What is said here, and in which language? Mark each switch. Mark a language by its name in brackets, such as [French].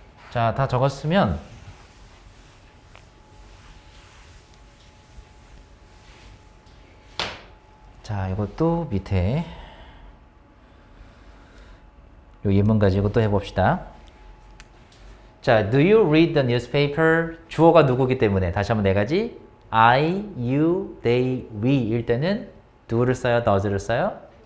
[Korean] 자, 다 적었으면 자, 이것도 밑에 요 예문 가지고 또 해봅시다. [English] 자, do you read the newspaper? [Korean] 주어가 누구기 때문에 다시 한번 네 가지 I, you, they, we일 때는 do를 써요, does를 써요?